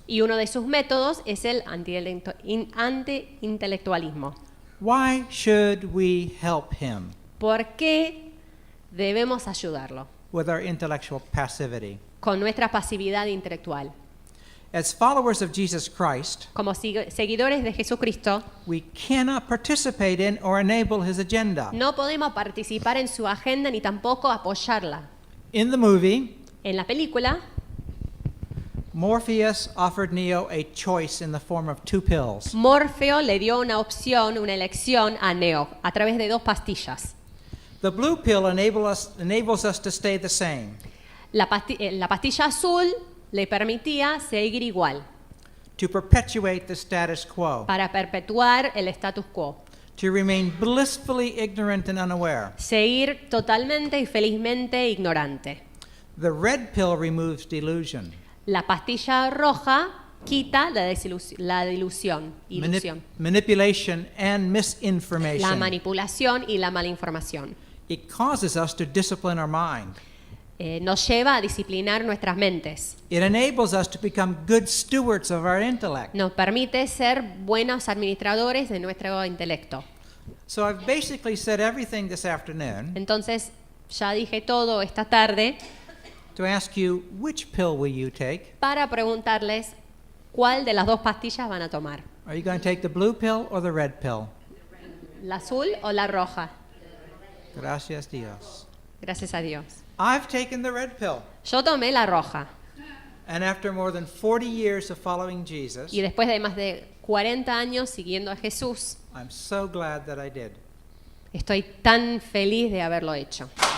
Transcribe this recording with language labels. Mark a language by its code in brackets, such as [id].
[es] y uno de sus métodos es el anti-intelectualismo. [en] Why should we help him [es] ¿Por qué debemos ayudarlo? [en] with our intellectual passivity? [es] Con nuestra pasividad intelectual. [en] As followers of Jesus Christ, [es] Como seguidores de Jesucristo, [en] we cannot participate in or enable his agenda. [es] no podemos participar en su agenda ni tampoco apoyarla. [en] In the movie, [es] En la película, [en] Morpheus offered Neo a choice in the form of 2 pills. [es] Morfeo le dio una opción, una elección a Neo a través de 2 pastillas. [en] The blue pill enables us to stay the same, [es] La pastilla azul le permitía seguir igual, [en] to perpetuate the status quo, [es] para perpetuar el status quo, [en] to remain blissfully ignorant and unaware. [es] seguir totalmente y felizmente ignorante. [en] The red pill removes delusion, [es] La pastilla roja quita la ilusión, [en] manipulation, and [es] la [en] misinformation. [es] manipulación y la malinformación. [en] It causes us to discipline our mind. [es] Nos lleva a disciplinar nuestras mentes. [en] It enables us to become good stewards of our intellect. [es] Nos permite ser buenos administradores de nuestro intelecto. [en] So I've basically said everything this afternoon [es] Entonces, ya dije todo esta tarde [en] to ask you, which pill will you take? [es] para preguntarles cuál de las 2 pastillas van a tomar. [en] Are you going to take the blue pill or the red pill? [es] ¿La azul o la roja? Gracias Dios. Gracias a Dios. [en] I've taken the red pill. [es] Yo tomé la roja [en] And after more than 40 years of following Jesus, [es] y después de más de 40 años siguiendo a Jesús, [en] I'm so glad that I did. [es] estoy tan feliz de haberlo hecho.